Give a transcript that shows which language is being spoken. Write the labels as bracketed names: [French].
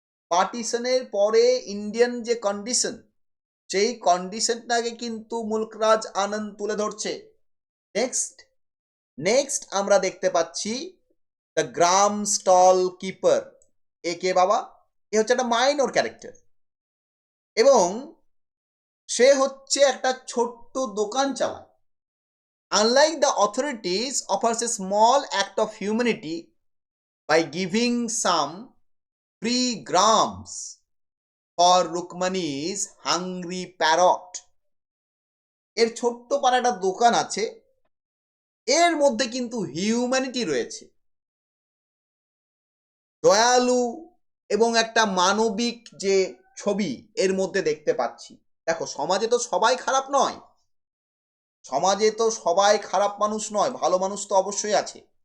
[Bangla] পার্টিশনের পরে ইন্ডিয়ান যে কন্ডিশন, সেই কন্ডিশনটাকে কিন্তু মুলকরাজ আনন্দ তুলে ধরছে। নেক্সট আমরা দেখতে পাচ্ছি দ্য গ্রাম স্টল কিপার। এ কে বাবা, এ হচ্ছে একটা মাইনর ক্যারেক্টার এবং সে হচ্ছে একটা ছোট্ট দোকান চালায়। [English] Unlike the authorities, offers a small act of humanity by giving some free grams for Rukmani's hungry parrot. [Bangla] এর ছোট্ট পাড়া একটা দোকান আছে, এর মধ্যে কিন্তু হিউম্যানিটি রয়েছে, দয়ালু এবং একটা মানবিক যে ছবি এর মধ্যে দেখতে পাচ্ছি। দেখো সমাজে তো সবাই খারাপ নয়, সমাজে তো সবাই খারাপ মানুষ নয়, ভালো মানুষ তো অবশ্যই আছে।